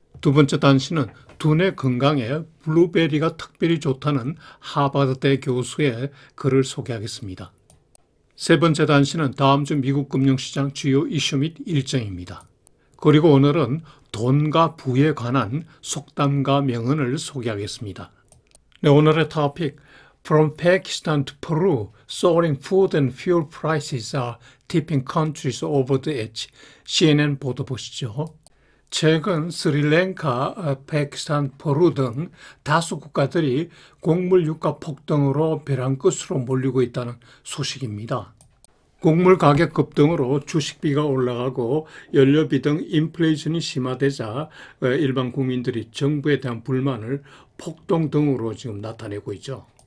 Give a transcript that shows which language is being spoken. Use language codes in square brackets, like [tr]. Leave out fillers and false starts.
[ko] 두 번째 단신은 두뇌 건강에 블루베리가 특별히 좋다는 하버드대 교수의 글을 소개하겠습니다. 세 번째 단신은 다음 주 미국 금융시장 주요 이슈 및 일정입니다. 그리고 오늘은 돈과 부에 관한 속담과 명언을 소개하겠습니다. 네, 오늘의 토픽 [en] From Pakistan to Peru, soaring food and fuel prices are tipping countries over the edge. [ko] CNN 보도 보시죠. 최근 스리랑카, 파키스탄, 페루 등 다수 국가들이 곡물 유가 폭등으로 벼랑 끝으로 몰리고 있다는 소식입니다. 곡물 가격 급등으로 주식비가 올라가고 연료비 등 인플레이션이 심화되자 일반 국민들이 정부에 대한 불만을 폭동 등으로 지금 나타내고 있죠.